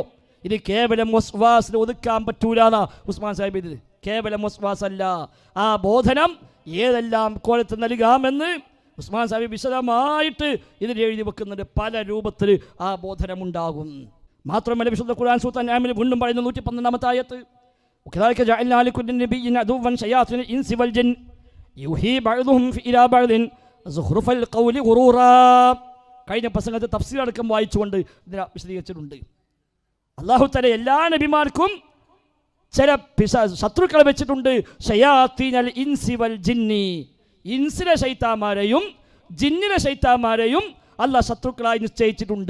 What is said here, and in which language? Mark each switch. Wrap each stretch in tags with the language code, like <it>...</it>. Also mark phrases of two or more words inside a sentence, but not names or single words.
<ml>ഇത് കേവലം വസ്വാസിൽ ഒതുക്കാൻ പറ്റൂലെന്നാ ഉസ്മാൻ സാഹിബ് ഇത്. കേവലം വസ്വാസ് അല്ല, ആ ബോധനം ഏതെല്ലാം കോലത്ത് നൽകാമെന്ന് ഉസ്മാൻ സാഹിബ് വിശദമായിട്ട് ഇതിൽ എഴുതി വെക്കുന്നുണ്ട്. പല രൂപത്തിൽ ആ ബോധനമുണ്ടാകും. മാത്രമല്ല വിശുദ്ധ ഖുർആൻ സൂറത്തുൽ അൻആമിൽ വീണ്ടും പറയുന്നു 112 ആയത്ത്,</ml> <ar>وكذلك جعلنا لكل نبي عدوا شياطين الإنس والجن يوحي بعضهم إلى بعض زخرف القول غرورا.</ar> <ml>കഴിഞ്ഞ പ്രസംഗത്തെ തഫ്സീർ അടക്കം വായിച്ചുകൊണ്ട് ഇതിനെ വിശദീകരിച്ചിട്ടുണ്ട്. അല്ലാഹു തആല എല്ലാ നബിമാർക്കും ചില ശത്രുക്കളെ വെച്ചിട്ടുണ്ട്.</ml> <ar>شياطين الإنس والجن,</ar> <ml>ഇൻസിലെ ശൈത്താന്മാരെയും ജിന്നിലെ ശൈത്താന്മാരെയും അല്ലാഹ് ശത്രുക്കളായി നിശ്ചയിച്ചിട്ടുണ്ട്.</ml>